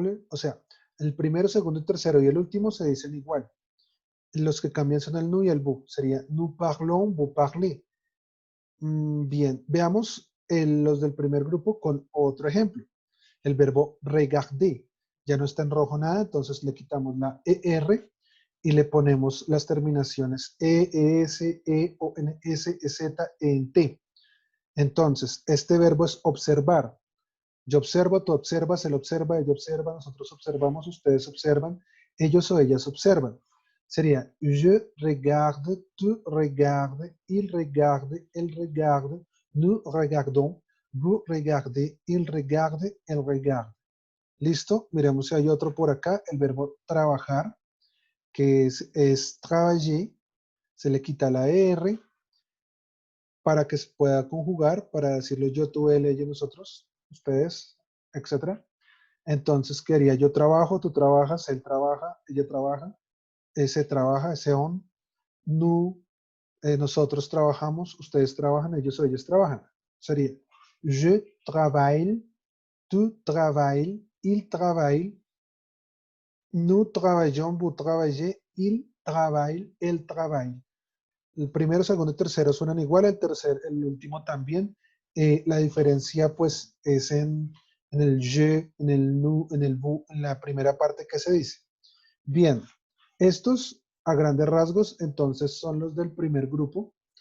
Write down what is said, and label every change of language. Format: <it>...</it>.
<es>O sea, el primero, segundo, tercero y el último se dicen igual. Los que cambian son el nous y el vous. Sería</es> <fr>nous parlons, vous parlez.</fr> <es>Bien, veamos los del primer grupo con otro ejemplo. El verbo regarder ya no está en rojo nada, entonces le quitamos la ER y le ponemos las terminaciones E, ES, E, ONS, EZ, ENT. Entonces, este verbo es observar. Yo observo, tú observas, él observa, ella observa, nosotros observamos, ustedes observan, ellos o ellas observan. Sería</es> <fr>je regarde, tu regardes, il regarde, elle regarde, nous regardons, vous regardez, il regarde, elle regarde.</fr> <es>¿Listo? Miremos si hay otro por acá, el verbo trabajar, que es travailler, se le quita la R para que se pueda conjugar, para decirlo yo, tú, él, ella, nosotros, ustedes, etcétera. Entonces, ¿qué haría? Yo trabajo, tú trabajas, él trabaja, ella trabaja, ese trabaja, ese on, nous, nosotros trabajamos, ustedes trabajan, ellos o ellas trabajan. Sería</es> <fr>je travaille, tu travailles, il travaille, nous travaillons, vous travaillez, il travaille, elle travaille.</fr> <es>El primero, segundo y tercero suenan igual, el último también. La diferencia pues es en el je, en el nous, en el vous, en la primera parte que se dice. Bien, estos a grandes rasgos entonces son los del primer grupo.</es>